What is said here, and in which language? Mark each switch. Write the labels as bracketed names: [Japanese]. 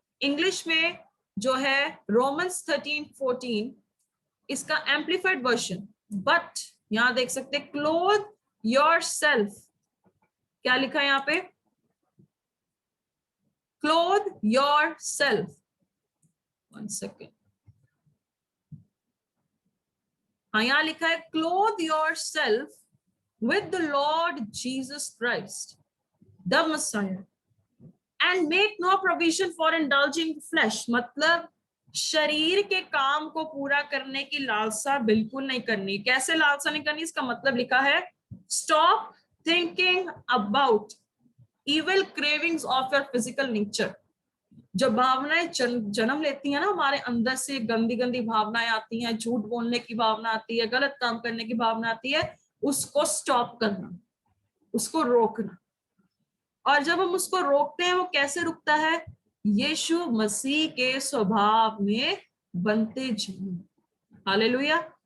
[Hindi] English में जो है रोमन्स 13:14, इसका एम्पलीफाइड वर्जन, बट यहां देख सकते [English] clothe yourself, [Hindi] क्या लिखा है यहाँ पे, क्लोथ योर सेल्फ। 1 सेकेंड, हाँ यहाँ लिखा है [English] Clothe yourself with the Lord Jesus Christ, the Messiah, and make no provision for indulging flesh। [Hindi] मतलब शरीर के काम को पूरा करने की लालसा बिल्कुल नहीं करनी। कैसे लालसा नहीं करनी, इसका मतलब लिखा है [English] stop thinking about evil cravings of your physical nature। [Hindi] जब भावनाएं जन्म लेती हैं ना हमारे अंदर से, गंदी गंदी भावनाएं आती हैं, झूठ बोलने की भावना आती है, गलत काम करने की भावना आती है, उसको स्टॉप करना, उसको रोकना। और जब हम उसको रोकते हैं, वो कैसे रुकता है, यीशु मसीह के स्वभाव में बनते जाओ। हालेलुया।